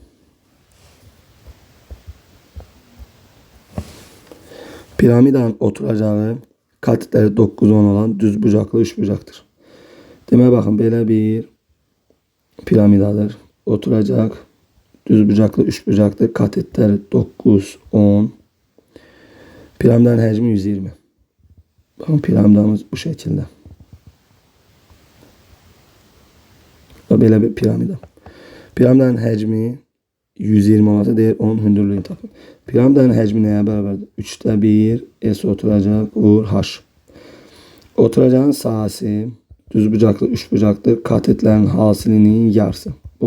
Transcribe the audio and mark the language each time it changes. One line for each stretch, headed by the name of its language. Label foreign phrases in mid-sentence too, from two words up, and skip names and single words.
Azerbaijani: Piramidanın oturacağı katitləri 9-10 olan düzbucaqlı üçbucaqdır. Demək baxın belə bir piramidadır. Oturacaq düzbucaqlı üçbucaqdır. Katitləri 9-10. Piramidanın həcmi 120.
Turkish: Bakın piramidamız bu şekilde. Böyle bir piramida.
Azerbaijani: Piramidanın həcmi 120 olsa deyir onun hündürlüğünü tapın. Piramidanın həcmi nəyə bərabərdir? 3'də 1 S oturacaq vur H. Oturacağın sahəsi düzbucaqlı üçbucaqdır. Katetlərin hasilinin yarısı.